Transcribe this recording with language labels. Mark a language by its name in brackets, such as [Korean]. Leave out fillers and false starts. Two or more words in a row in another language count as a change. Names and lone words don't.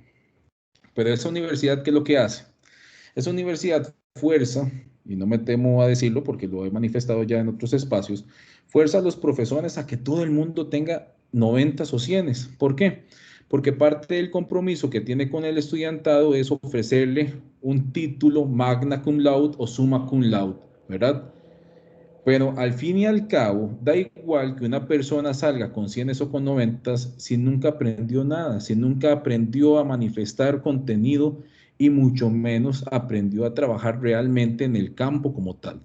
[Spanish] Pero esa universidad, ¿qué es lo que hace? Esa universidad fuerza, y no me temo a decirlo porque lo he manifestado ya en otros espacios, fuerza a los profesores a que todo el mundo tenga 90 o 100. ¿Por qué? Porque parte del compromiso que tiene con el estudiantado es ofrecerle un título [Latin] magna cum laude [Spanish] o [Latin] summa cum laude, [Spanish] ¿verdad? Pero al fin y al cabo, da igual que una persona salga con 100 o con 90 si nunca aprendió nada, si nunca aprendió a manifestar contenido y mucho menos aprendió a trabajar realmente en el campo como tal.